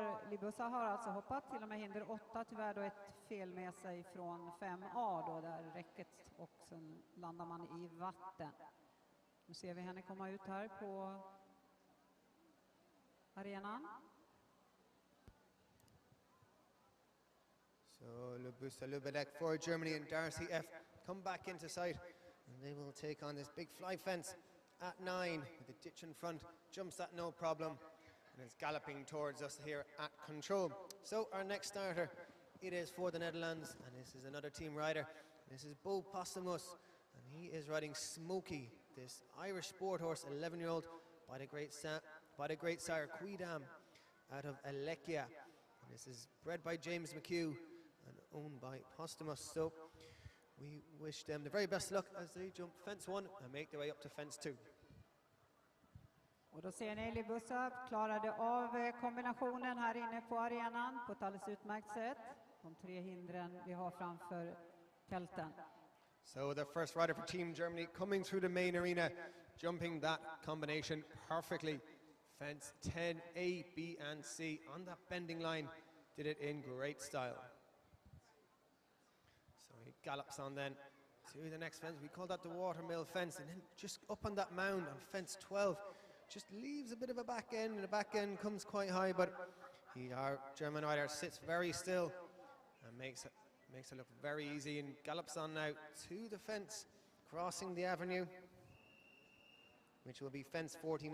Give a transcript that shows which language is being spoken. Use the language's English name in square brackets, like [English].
[Swedish] Libussa har alltså hoppat till och med hinder 8, tyvärr då ett fel med sig från 5A då, där räcket, och sen landar man i vatten. Nu ser vi henne komma ut här på arenan. [English] So Libussa Lübbeke for Germany and Darcy F come back into sight, and they will take on this big fly fence at 9 with the ditch in front, jumps that no problem, and is galloping towards us here at control. So our next starter, it is for the Netherlands, and this is another team rider. This is Beau Posthumus, and he is riding Smokey, this Irish sport horse, 11-year-old by the great sire Quidam out of Alekia. And this is bred by James McHugh and owned by Posthumus. So we wish them the very best luck as they jump fence 1 and make their way up to fence 2. [Swedish] Och då ser ni Libussa klarade av kombinationen här inne på arenan på ett alldeles utmärkt sätt. De 3 hindren vi har framför tälten. [English] So the first rider for Team Germany coming through the main arena, jumping that combination perfectly. Fence 10, A, B and C on that bending line, did it in great style. So he gallops on then to the next fence. We call that the watermill fence, and then just up on that mound on fence 12, just leaves a bit of a back end, and the back end comes quite high, but our German rider sits very still and makes it look very easy, and gallops on now to the fence, crossing the avenue, which will be fence 14.